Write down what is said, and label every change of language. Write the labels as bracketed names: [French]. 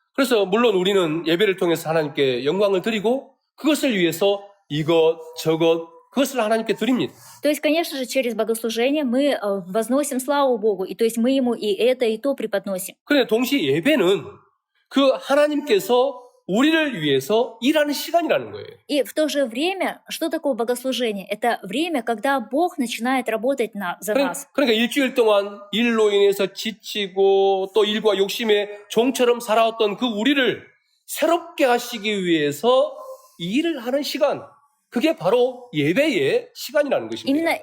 [Korean] 그래서 물론 우리는 예배를 통해서 하나님께 영광을 드리고 그것을 위해서 이것 저것 그것을 하나님께 드립니다. [Russian] То есть, конечно же, через богослужение мы возносим славу Богу, и то есть мы Ему и это, и то преподносим. [Korean] 그런데 동시에 예배는 그 하나님께서 우리를 위해서 일하는 시간이라는 거예요. [Russian] И в то же время, что такое богослужение? Это время, когда Бог начинает работать за нас. [Korean] 그러니까 일주일 동안 일로 인해서 지치고 또 일과 욕심에 종처럼 살아왔던 그 우리를 새롭게 하시기 위해서 일을 하는 시간, 그게 바로 예배의 시간이라는 것입니다.